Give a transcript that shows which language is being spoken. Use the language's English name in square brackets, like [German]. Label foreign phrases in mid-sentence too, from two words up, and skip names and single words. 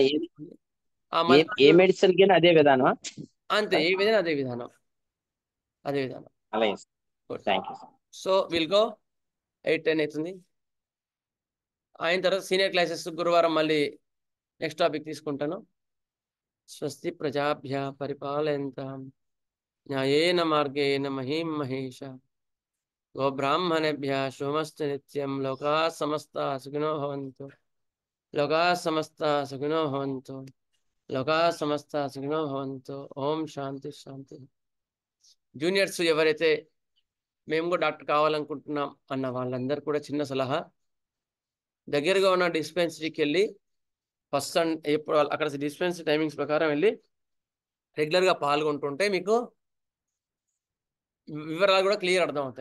[Telugu] ఏ మెడిసిన్ కి అదే విధానం అంతే, ఏ విధానం అదే విధానం. [English] so will go [Telugu] 8-10 అవుతుంది. అయిన తర్వాత [English] senior classes [Telugu] గురువారం మళ్ళీ [English] next topic [Telugu] తీసుకుంటాను. [Sanskrit] స్వస్తి ప్రజాభ్య పరిపాలయంతాం న్యాయేన మార్గేణ మహీం మహేష గోబ్రాహ్మణేభ్య శుభమస్తు నిత్యం. లోకా సమస్త సుఖినో భవంతు. ఓం శాంతి శాంతి. [Telugu] జూనియర్స్ ఎవరైతే మేము కూడా డాక్టర్ కావాలనుకుంటున్నాం అన్న వాళ్ళందరూ కూడా చిన్న సలహా, దగ్గరగా ఉన్న డిస్పెన్సరీకి వెళ్ళి ఫస్ట్ ఎప్పుడు అక్కడ [English] dispensary timings [Telugu] ప్రకారం వెళ్ళి రెగ్యులర్గా పాల్గొంటుంటే మీకు వివరాలు కూడా క్లియర్ అర్థం అవుతాయి.